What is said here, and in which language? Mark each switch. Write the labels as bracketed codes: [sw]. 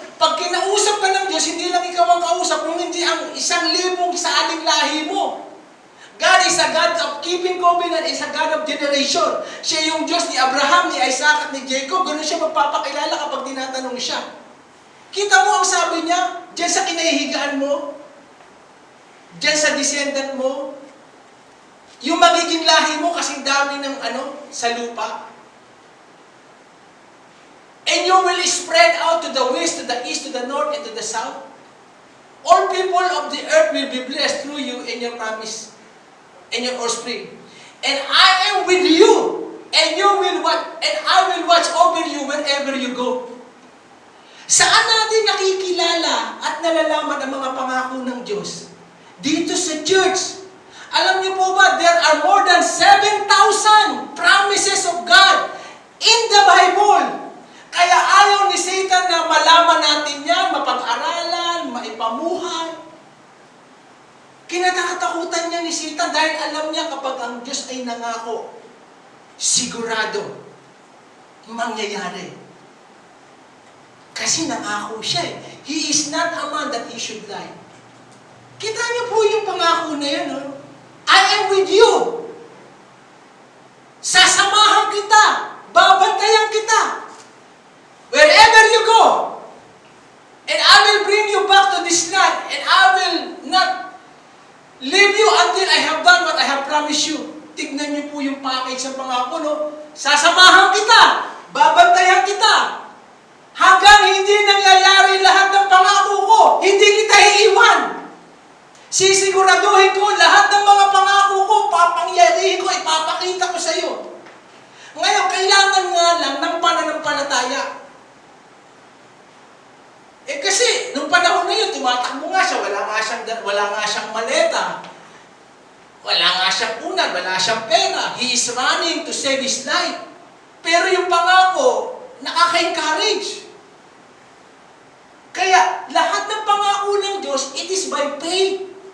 [tl] Pag kinausap ka ng Diyos, hindi lang ikaw ang kausap, kung hindi ang 1,000 sa aling lahi mo. [en] God is a God of keeping covenant, is a God of generation. [tl] Siya yung Diyos ni Abraham, ni Isaac at ni Jacob. Ganun siya magpapakilala kapag tinatanong siya. Kita mo ang sabi niya, diyan sa kinahihigaan mo, diyan sa descendant mo, yung magiging lahi mo kasing dami ng sa lupa. [en] And you will spread out to the west, to the east, to the north, and to the south. All people of the earth will be blessed through you and your promise and your offspring. And I am with you, and you will what? And I will watch over you wherever you go. [tl] Saan natin nakikilala at nalalaman ang mga pangako ng Diyos? Dito sa church. Alam niyo po ba, [en] there are more than 7,000 promises of God in the Bible. [tl] Kaya ayaw ni Satan na malaman natin yan, mapag-aralan, maipamuhay. Kinatatakutan niya ni Satan dahil alam niya kapag ang Diyos ay nangako, sigurado, mangyayari. Kasi nangako siya eh. [en] He is not a man that he should lie. [tl] Kita niyo po yung pangako na yan, no? [en] I am with you. [tl] Sasamahan kita. Babantayan kita. [en] Wherever you go. And I will bring you back to this land. And I will not leave you until I have done what I have promised you. [tl] Tignan niyo po yung package ng pangako, no? Sasamahan kita. Babantayan kita. Hanggang hindi nangyayari lahat ng pangako ko. Hindi kita iiwan. Sisiguraduhin ko lahat ng mga pangako ko, papangyarihin ko, ipapakita ko sa iyo. Ngayon, kailangan nga lang ng pananampalataya. Kasi, nung panahon na yun, tumatakbo nga siya, wala nga siyang maleta. Wala nga siyang unan, wala siyang pera. [en] He is running to save his life. [tl] Pero yung pangako, nakaka-encourage. Kaya, lahat ng pangako ng Diyos, [en] it is by faith.